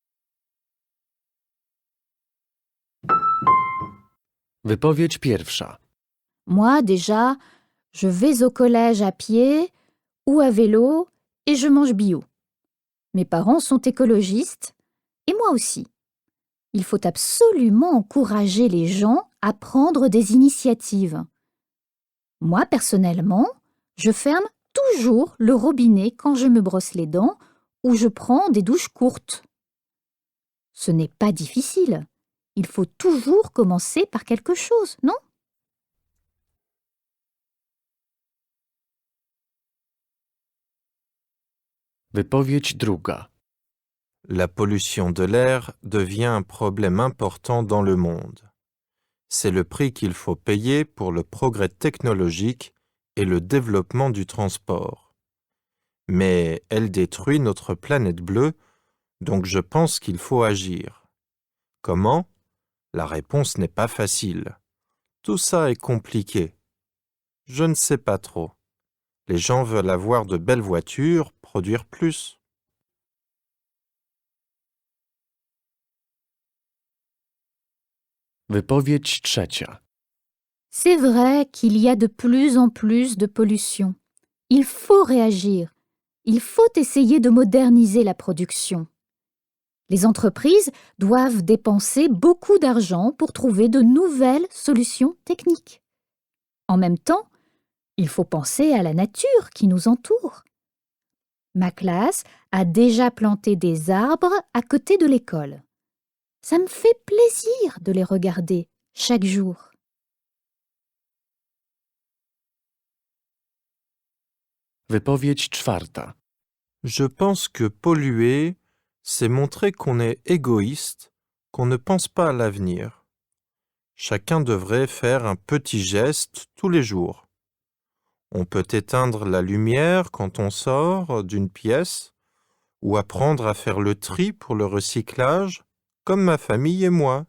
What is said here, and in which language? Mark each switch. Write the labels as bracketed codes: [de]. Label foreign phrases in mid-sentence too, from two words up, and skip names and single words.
[pl] Wypowiedź pierwsza. [fr] Moi, déjà, je vais au collège à pied ou à vélo et je mange bio. Mes parents sont écologistes et moi aussi. Il faut absolument encourager les gens à prendre des initiatives. Moi, personnellement, je ferme toujours le robinet quand je me brosse les dents ou je prends des douches courtes. Ce n'est pas difficile. Il faut toujours commencer par quelque chose, non? [pl] Wypowiedź druga. [fr] La pollution de l'air devient un problème important dans le monde. C'est le prix qu'il faut payer pour le progrès technologique et le développement du transport. Mais elle détruit notre planète bleue, donc je pense qu'il faut agir. Comment? La réponse n'est pas facile. Tout ça est compliqué. Je ne sais pas trop. Les gens veulent avoir de belles voitures, produire plus. [pl] Wypowiedź trzecia. [fr] C'est vrai qu'il y a de plus en plus de pollution. Il faut réagir. Il faut essayer de moderniser la production. Les entreprises doivent dépenser beaucoup d'argent pour trouver de nouvelles solutions techniques. En même temps, il faut penser à la nature qui nous entoure. Ma classe a déjà planté des arbres à côté de l'école. Ça me fait plaisir de les regarder chaque jour. [pl] Wypowiedź czwarta. [fr] Je pense que polluer, c'est montrer qu'on est égoïste, qu'on ne pense pas à l'avenir. Chacun devrait faire un petit geste tous les jours. On peut éteindre la lumière quand on sort d'une pièce ou apprendre à faire le tri pour le recyclage, comme ma famille et moi.